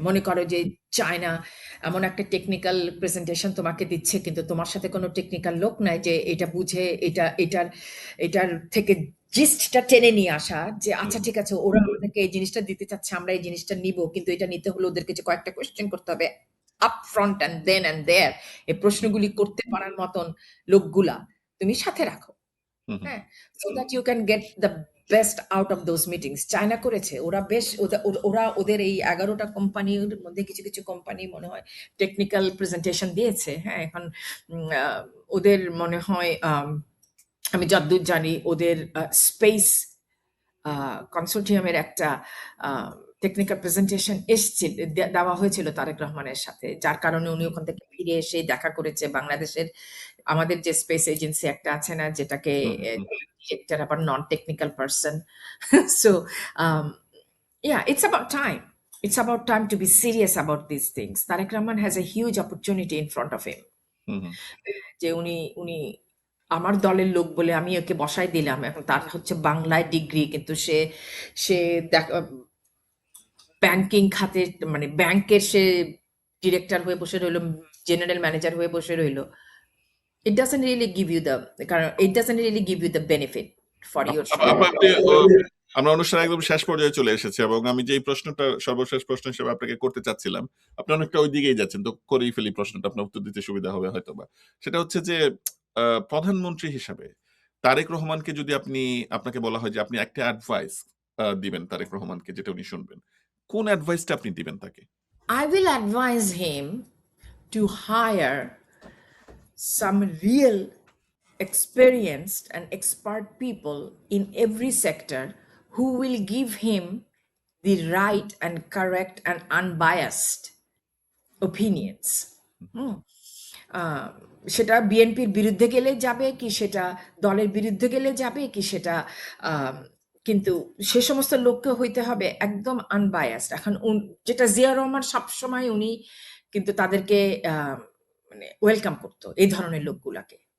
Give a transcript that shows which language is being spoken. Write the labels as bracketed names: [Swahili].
[Bangla] মনে করো যে চায়না এমন একটা টেকনিক্যাল প্রেজেন্টেশন তোমাকে দিচ্ছে, কিন্তু তোমার সাথে কোনো টেকনিক্যাল লোক নাই যে এটা বুঝে এটার থেকে জিস্টটা টেনে নিয়ে আসা, যে হুম, আচ্ছা হুম, ঠিক আছে ওরা আমাদেরকে এই জিনিসটা দিতে চাচ্ছে, আমরা এই জিনিসটা নিব, কিন্তু এটা নিতে হলে ওদেরকে যে কয়েকটা কোয়েশ্চেন করতে হবে [English] up front and then and there, [Bangla] এই হুম, প্রশ্নগুলি করতে পারার মতন লোকগুলা তুমি সাথে রাখো। হুম, হুম, হ্যাঁ, [English] so that you can get the best out of those meetings. [Bangla] China করেছে, ওরা বেশ ওরা ওদের এই 11টা কোম্পানির মধ্যে কিছু কিছু কোম্পানি মনে হয় টেকনিক্যাল প্রেজেন্টেশন দিয়েছে। হ্যাঁ, এখন ওদের মনে হয় আমি যতদূর জানি ওদের স্পেস কনসোর্টিয়ামের একটা টেকনিক্যাল প্রেজেন্টেশন এসছিল, দেওয়া হয়েছিল তারেক রহমানের সাথে, যার কারণে উনি ওখান থেকে ফিরে এসে দেখা করেছে বাংলাদেশের আমাদের যে স্পেস এজেন্সি একটা আছে না, যেটাকে হুম, হুম, ডিরেক্টর আবার non technical person. [English] So yeah, it's about time to be serious about these things. Tarek Rahman has a huge opportunity in front of him, hmm, hmm, [Bangla] যে উনি উনি আমার দলের লোক বলে আমি ওকে বসাই দিলাম, এখন তার হচ্ছে বাংলায় ডিগ্রি, কিন্তু সে সে ব্যাংকিং খাতে মানে ব্যাংকের সে ডিরেক্টর হয়ে বসে রইলো, জেনারেল ম্যানেজার হয়ে বসে রইলো। [English] It doesn't really give you the [Bangla] কারণ [English] it doesn't really give you the benefit for your [Bangla] আপনি আমরা অনুষ্ঠানের একদম শেষ পর্যায়ে চলে এসেছি এবং আমি যেই প্রশ্নটা সর্বশেষ প্রশ্ন হিসেবে আপনাকে করতে চাচ্ছিলাম, আপনি অনেকটা ওই দিকেই যাচ্ছেন, তো করেই ফেলি প্রশ্নটা, আপনার উত্তর দিতে সুবিধা হবে হয়তোবা। সেটা হচ্ছে যে প্রধানমন্ত্রী হিসাবে তারেক রহমানকে যদি আপনাকে বলা হয় যে আপনি একটা অ্যাডভাইস দিবেন তারেক রহমানকে, যেটা উনি শুনবেন, কোন অ্যাডভাইসটা আপনি দিবেন তাকে? [English] I will advise him to hire some real experienced and expert people in every sector who will give him the right and correct and unbiased opinions. [Bangla] হুম, আহ, সেটা বিএনপির বিরুদ্ধে গেলে যাবে কি, সেটা দলের বিরুদ্ধে গেলে যাবে কি, সেটা আহ, কিন্তু সে সমস্ত লোককে হইতে হবে একদম আনবায়াসড। এখন যেটা জিয়া রহমান সবসময় উনি কিন্তু তাদেরকে মানে ওয়েলকাম করতো এই ধরনের লোকগুলাকে,